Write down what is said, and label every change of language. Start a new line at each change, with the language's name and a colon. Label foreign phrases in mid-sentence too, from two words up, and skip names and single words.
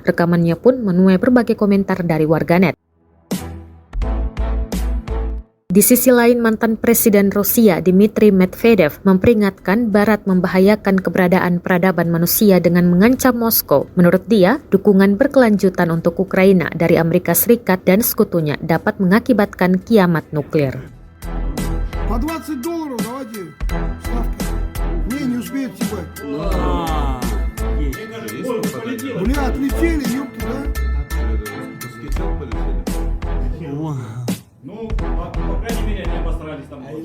Indonesian: Rekamannya pun menuai berbagai komentar dari warganet. Di sisi lain, mantan Presiden Rusia Dmitry Medvedev memperingatkan Barat membahayakan keberadaan peradaban manusia dengan mengancam Moskow. Menurut dia, dukungan berkelanjutan untuk Ukraina dari Amerika Serikat dan sekutunya dapat mengakibatkan kiamat nuklir.
Russian: По $20 давайте ставки. Не успеет съебать. Бля, отлетели, ёпта, да? Ну, по крайней мере, они обосрались там.